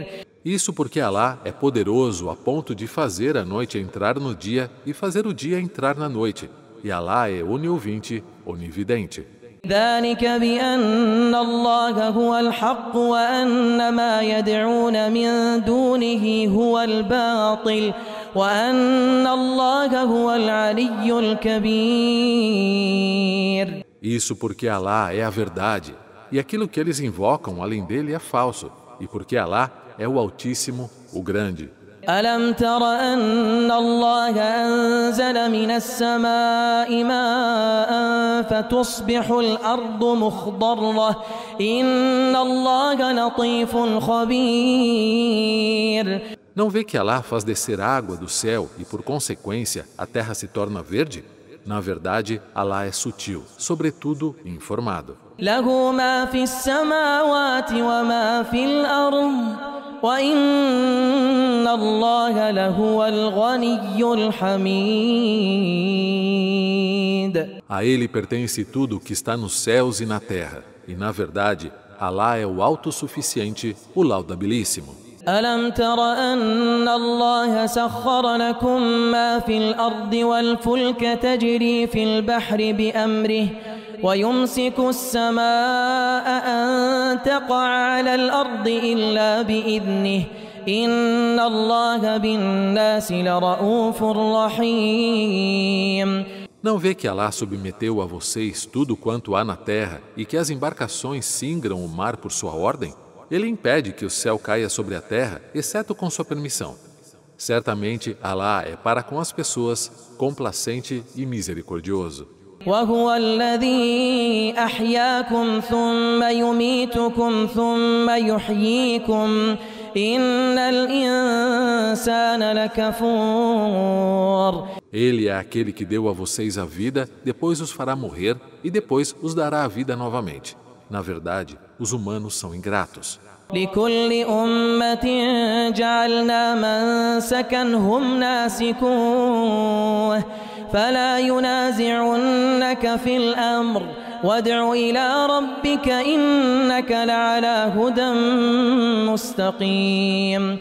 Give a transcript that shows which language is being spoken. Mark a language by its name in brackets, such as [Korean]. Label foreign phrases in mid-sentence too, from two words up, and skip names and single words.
[Portuguese] Isso porque Alá é poderoso a ponto de fazer a noite entrar no dia e fazer o dia entrar na noite. E Alá é oniouvinte, onividente. [Arabic] ذلك بأن الله هو الحق وأن ما يدعون من دونه هو الباطل وأن الله هو العلي الكبير. [Portuguese] Isso porque Alá é a verdade, e aquilo que eles invocam além dele é falso, e porque Alá é o Altíssimo, o Grande. [Arabic] ألم تر أن الله أنزل من السماء ماء فتصبح الأرض مخضرة إن الله لطيف خبير. [Portuguese] Não vê que Alá faz descer água do céu e, por consequência, a terra se torna verde? Na verdade, Alá é sutil, sobretudo informado. [Arabic] له ما في السماوات وما في الأرض وإن الله لهو الغني الحميد. [Portuguese] A ele pertence tudo o que está nos céus e na terra, e na verdade, Alá é o autossuficiente, o laudabilíssimo. [Arabic] ألم تر أن الله سخر لكم ما في الأرض والفلك تجري في البحر بأمره ويمسك السماء أن تقع على الأرض إلا بإذنه إن الله بالناس لرؤوف رحيم. [Portuguese] Não vê que Alá submeteu a vocês tudo quanto há na terra e que as embarcações singram o mar por sua ordem? Ele impede que o céu caia sobre a terra, exceto com sua permissão. Certamente, Alá é para com as pessoas complacente e misericordioso. [Arabic] وهو الذي أحياكم ثم يميتكم ثم يحييكم إن الإنسان لكفور. [Portuguese] Ele é aquele que deu a vocês a vida, depois os fará morrer e depois os dará a vida novamente. Na verdade, os humanos são ingratos. [Arabic] لكل أمة جعلنا منسكا هم ناسكوه فلا ينازعنك في الأمر وادع إلى ربك إنك لعلى هدى مستقيم.